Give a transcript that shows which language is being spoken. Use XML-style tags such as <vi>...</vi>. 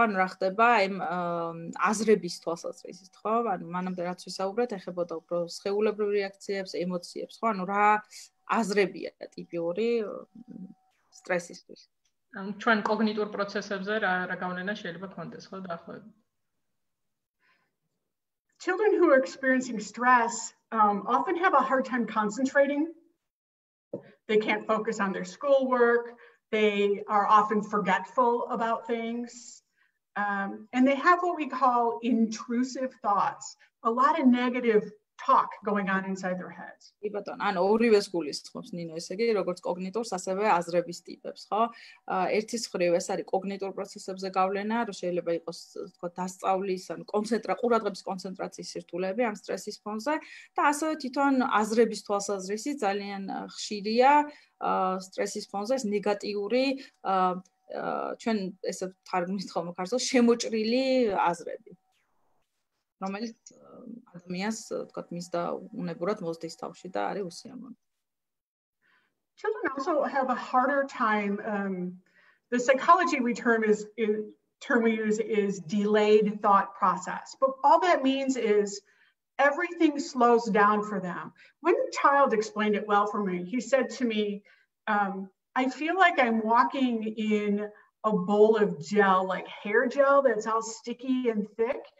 <ka>ანუ რა ხდება აზრების თვალსაზრისით, ხო? ანუ მანამდე რაც ვისაუბრეთ, ეხებოდა უფრო სხეულებრივ რეაქციებს, ემოციებს, ხო? ანუ რა აზრებია ტიპიური სტრესისთვის. ანუ ჩვენ კოგნიტურ პროცესებზე რა გავლენა შეიძლება ქონდეს, ხო, დაახლოებით.</ka> <en>Children who are experiencing stress often have a hard time concentrating. They can't focus on their schoolwork. They are often forgetful about things. And they have what we call intrusive thoughts, a lot of negative talk going on inside their heads.</en> <ka>იბატონ, ანუ ორივეს გულისხმობს ნინო, ესე იგი, როგორც კოგნიტურს, ასევე აზრების ტიპებს, ხო? ერთის მხრივ ეს არის კოგნიტურ პროცესებზე გავლენა, რომ შეიძლება იყოს, თქო, დასწავლის, ანუ ყურადღების კონცენტრაციის სირთულეები ამ სტრესის ფონზე და ასევე თვითონ აზრების თვალსაზრისით ძალიან ხშირია სტრესის ფონზე ეს ნეგატიური ჩვენ ესე თარგმნით ხოლმე ქართულად შემოჭრილი აზრები. რომელიც ადამიანს თქვათ მის და უნებურად მოსდის თავში და არის უსიამოვნო.</ka> <en>Children also have a harder time. The psychology term we use is delayed thought process. But all that means is everything slows down for them. One child explained it well for me. He said to me, I feel like I'm walking in a bowl of gel, like hair gel that's all sticky and thick.</en>